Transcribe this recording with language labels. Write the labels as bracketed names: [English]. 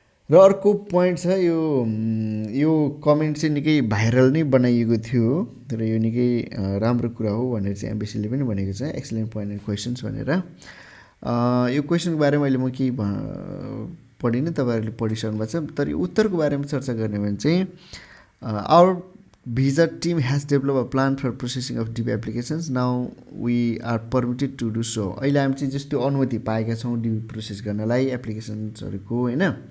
[Nepali] र अर्को पोइन्ट छ, यो कमेन्ट चाहिँ निकै भाइरल नै बनाइएको थियो र यो निकै राम्रो कुरा हो भनेर चाहिँ एम्बेसीले पनि भनेको छ। [English] excellent point and questions [Nepali] भनेर यो क्वेसनको बारेमा अहिले म केही पढिनँ, तपाईँहरूले पढिसक्नु भएको छ। तर यो उत्तरको बारेमा चर्चा गर्ने भने चाहिँ [English] Our visa team has developed a plan for processing of DB applications. Now we are permitted to do so. [Nepali] अहिले हामी चाहिँ जस्तो अनुमति पाएका छौँ DB प्रोसेस गर्नलाई एप्लिकेसन्सहरूको होइन।